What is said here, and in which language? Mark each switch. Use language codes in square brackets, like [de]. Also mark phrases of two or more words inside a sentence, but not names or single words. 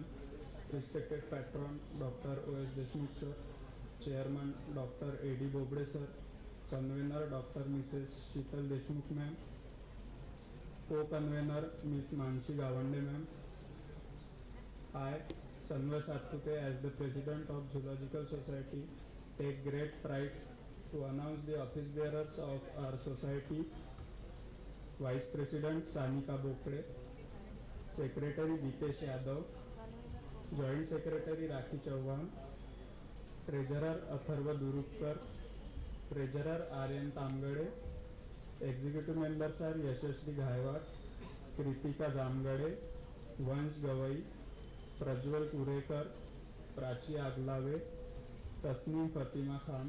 [en] Respected Patron Dr. O.S. Deshmukh Sir, Chairman Dr. A.D. Bobde Sir, Convener Dr. Mrs. Sheetal Deshmukh Ma'am, Co-Convener Ms. Manshi Gawande Ma'am, I, Sanvay Sattute, as the President of Zoological Society, take great pride to announce the office bearers of our society: Vice President Sanika Bokde, Secretary Deepesh Yadav, Joint Secretary Rakhi Chauhan, Treasurer Atharva Durupkar, Treasurer Aryan Tamgade, Executive Members are Yashasvi Ghaiwat, Kritika Jamgade, Vansh Gawai, Prajwal Kurekar, Prachi Aglave, Tasneem Fatima Khan.